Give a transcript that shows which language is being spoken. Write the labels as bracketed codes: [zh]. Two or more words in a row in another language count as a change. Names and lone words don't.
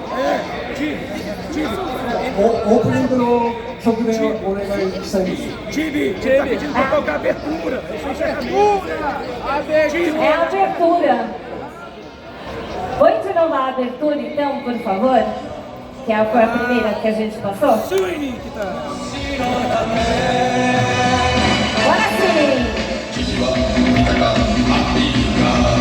[ja] オープニングの曲でお願いしたいです。 [pt] Tibi, tá pedindo pra tocar abertura. É a abertura. Põe de novo a abertura então, por favor. Que foi a primeira que a gente passou. Suini que tá. Agora sim!